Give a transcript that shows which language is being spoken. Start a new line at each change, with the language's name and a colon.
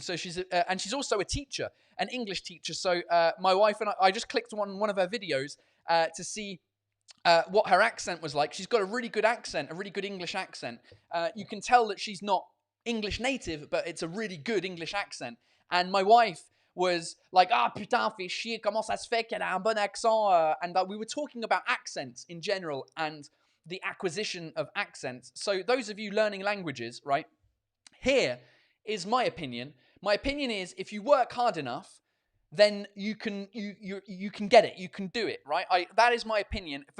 English: So she's and she's also a teacher, an English teacher. So my wife and I just clicked on one of her videos to see what her accent was like. She's got a really good accent, a really good English accent. You can tell that she's not English native, but it's a really good English accent. And my wife was like,
French: putain, fais chier, comment ça se fait qu'elle a un bon accent?
English: And we were talking about accents in general and the acquisition of accents. So those of you learning languages, right, here is my opinion. My opinion is if you work hard enough, then you can get it. You can do it, right? That is my opinion.